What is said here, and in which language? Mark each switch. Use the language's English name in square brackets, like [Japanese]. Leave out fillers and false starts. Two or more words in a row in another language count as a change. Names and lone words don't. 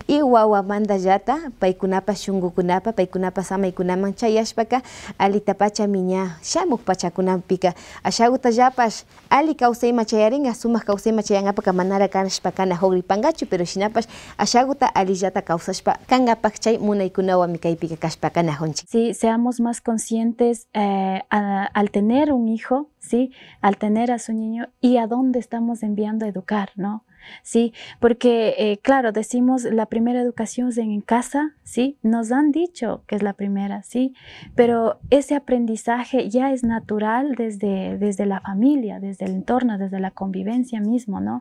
[Quechua] Y wawamantallata paykunapa shungukunapa, paykunapa samaykunaman chayashpaka alitapacha miña shamuk pachakunapika ashagutallapash ali kawsayma chayaringa, sumak kawsayma chayanapaka manara kashpa kana hogripangachu, pero shinapash ashaguta alillata kawsashpa kangapak chay munaykunawami kaypika kashpa kanajunchik. [Spanish] Sí, seamos más conscientes al tener un hijo, ¿sí? Al tener a su niño y a dónde estamos enviando a educar, ¿no? Sí, porque claro, decimos la primera educación es en casa, sí, nos han dicho que es la primera, sí, pero ese aprendizaje ya es natural desde la familia, desde el entorno, desde la convivencia mismo, ¿no?